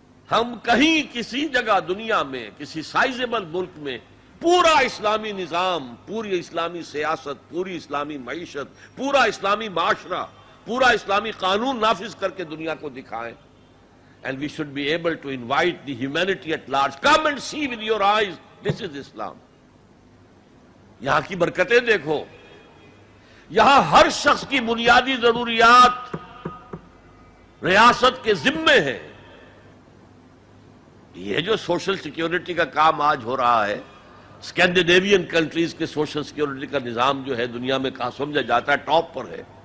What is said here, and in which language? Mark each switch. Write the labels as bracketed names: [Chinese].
[Urdu] ہم کہیں کسی جگہ دنیا میں کسی سائزیبل ملک میں پورا اسلامی نظام، پوری اسلامی سیاست، پوری اسلامی معیشت، پورا اسلامی معاشرہ، پورا اسلامی قانون نافذ کر کے دنیا کو دکھائیں. [English] And we should be able to invite the humanity at large. Come and see with your eyes. This is Islam. [Urdu] یہاں کی برکتیں دیکھو. یہاں ہر شخص کی بنیادی ضروریات ریاست کے ذمے ہیں. یہ جو سوشل سیکیورٹی کا کام آج ہو رہا ہے، اسکینڈینیوین کنٹریز کے سوشل سیکیورٹی کا نظام جو ہے دنیا میں کہاں سمجھا جاتا ہے ٹاپ پر ہے.